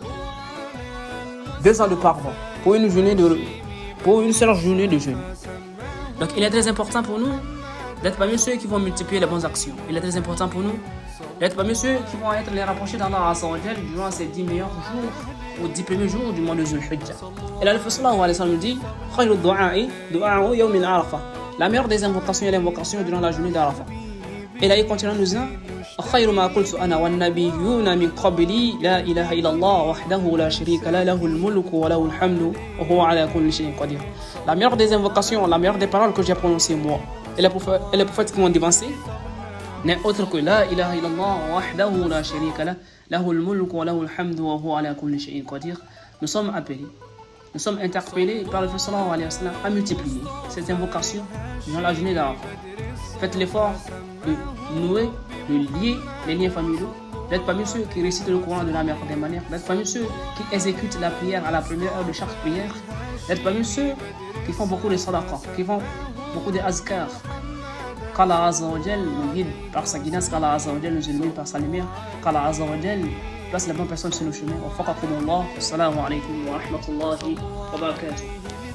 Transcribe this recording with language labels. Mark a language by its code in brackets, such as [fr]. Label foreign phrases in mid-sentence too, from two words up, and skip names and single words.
[fr] 2 ans de pardon pour une seule journée de jeûne. Donc il est très important pour nous d'être parmi ceux qui vont multiplier les bonnes actions. Il est très important pour nous d'être parmi ceux qui vont être les rapprochés d'Allah [ar] عز وجل [fr] durant ces 10 meilleurs jours ou 10 premiers jours du mois de Dhul Hijjah. Et là, le Prophète [ar] صلى الله عليه وسلم [fr] dit [ar] خير الدعاء دعاء يوم عرفة. [fr] La meilleure des invocations est l'invocation durant la journée d'Arafat. Et là, il continue en nous disant [ar] خير ما قلت أنا والنبيون من قبلي لا إله إلا الله وحده لا شريك له له الملك وله الحمد وهو على كل شيء قدير. [fr] La meilleure des invocations, la meilleure des paroles que j'ai prononcées moi et les prophètes qui m'ont devancé n'est autre que [ar] لا إله إلا الله وحده لا شريك له له الملك وله الحمد وهو على كل شيء قدير. [fr] Nous sommes appelés, nous sommes interpellés par le Prophète [ar] صلى الله عليه وسلم [fr] à multiplier cette invocation dans la journée d'Arafat. Faites l'effort de nouer, de lier les liens familiaux, d'être parmi ceux qui récitent le Coran de la meilleure des manières, d'être parmi ceux qui exécutent la prière à la première heure de chaque prière, d'être parmi ceux qui font beaucoup de sadaqa, qui font beaucoup de azkar. Qu'Allah [ar] عز وجل [fr] nous guide par sa guidance, qu'Allah [ar] عز وجل [fr] nous illumine par sa lumière, qu'Allah [ar] عز وجل [fr] place les bonnes personnes sur le chemin. [ar] وفقكم الله. السلام عليكم ورحمة الله وبركاته.